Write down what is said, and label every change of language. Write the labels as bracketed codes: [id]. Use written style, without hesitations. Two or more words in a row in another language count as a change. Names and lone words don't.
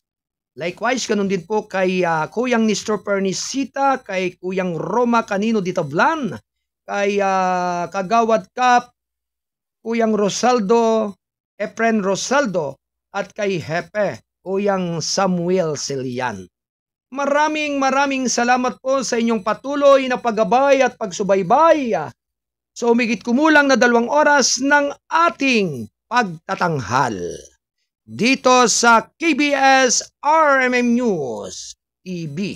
[tl] Likewise, ganun din po kay Kuyang Nestor Pernisita, kay Kuyang Roma Canino Ditablan, kay Kagawad Kap, Kuyang Rosaldo, Efren Rosaldo, at kay Hepe, Kuyang Samuel Silian. Maraming salamat po sa inyong patuloy na paggabay at pagsubaybay sa umigit kumulang na 2 oras ng ating pagtatanghal dito sa KBS RMM News TV.